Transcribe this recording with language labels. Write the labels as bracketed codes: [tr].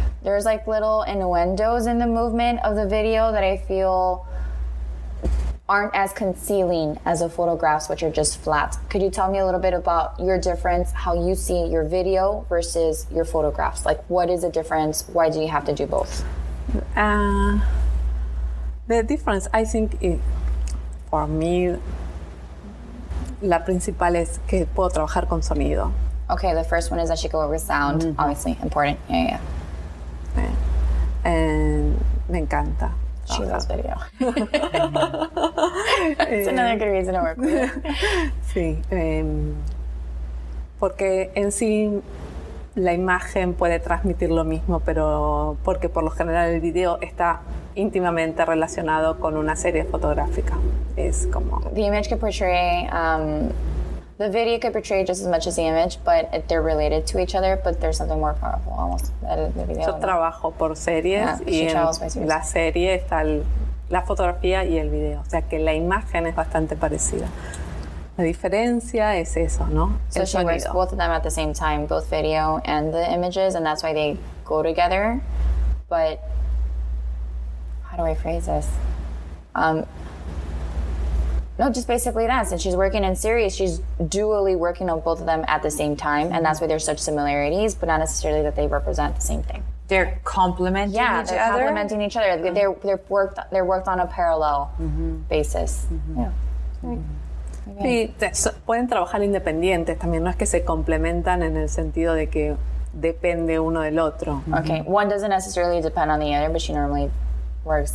[en] There's like little innuendos in the movement of the video that I feel aren't as concealing as the photographs, which are just flat. Could you tell me a little bit about your difference, how you see your video versus your photographs? Like, what is the difference? Why do you have to do both? The difference, I think, for me, [es] la principal es que puedo trabajar con sonido. [en] Okay, the first one is that she can work with sound, obviously, important. Yeah. [es] And me encanta. [en] She loves video. It's another good reason to work with it. [es] Sí, porque en sí la imagen puede transmitir lo mismo, pero porque por lo general el video está íntimamente relacionado con una serie fotográfica. Es como... [en] The image could portray, the video could portray just as much as the image, but they're related to each other, but there's something more powerful almost than the video. [es] Yo trabajo por series y en la serie está la fotografía y el video, o sea que la imagen es bastante parecida. La diferencia es eso, ¿no? [en] So she works both of them at the same time, both video and the images, and that's why they go together. But how do I phrase this? No, just basically that. Since she's working in series, she's dually working on both of them at the same time, and that's why there's such similarities, but not necessarily that they represent the same thing. They're complementing each other? Yeah, they're complementing each other. They're worked on a parallel basis. Yeah. [es] Sí, pueden trabajar independientes también, no es que se complementan en el sentido de que depende uno del otro. [en] Okay, one doesn't necessarily depend on the other, but she normally works.